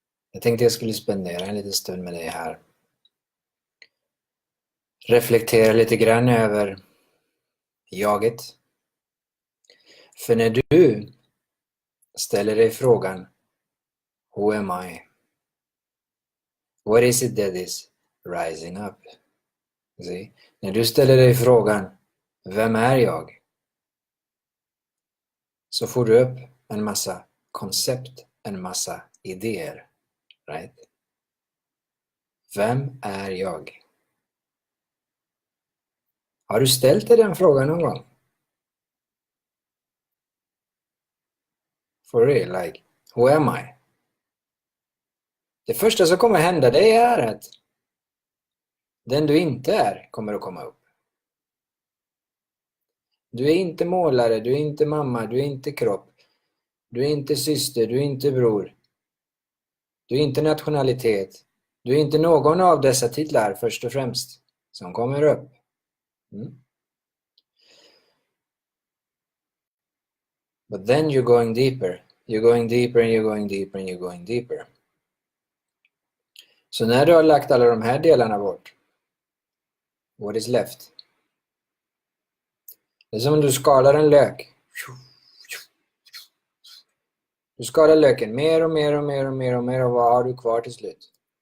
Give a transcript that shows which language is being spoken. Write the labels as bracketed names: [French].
[Swedish] Jag tänkte jag skulle spendera en liten stund med dig här. Reflektera lite grann över jaget. För när du ställer dig frågan [English] Who am I? What is it that is rising up? See? [Swedish] När du ställer dig frågan Vem är jag? Så får du upp en massa koncept, en massa idéer. Right? Vem är jag? Har du ställt dig den frågan någon gång? [English] For real, like, who am I? [Swedish] Det första som kommer hända dig är att den du inte är kommer att komma upp. Du är inte målare, du är inte mamma, du är inte kropp. Du är inte syster, du är inte bror. Du är inte nationalitet. Du är inte någon av dessa titlar först och främst som kommer upp. [English] But then you're going deeper. You're going deeper and you're going deeper and you're going deeper. [Swedish] Så när du har lagt alla de här delarna bort, [English] what is left? [Swedish] Det är som om du skalar en lök. Du skalar löken mer och mer och mer och mer och mer och vad har du kvar till slut?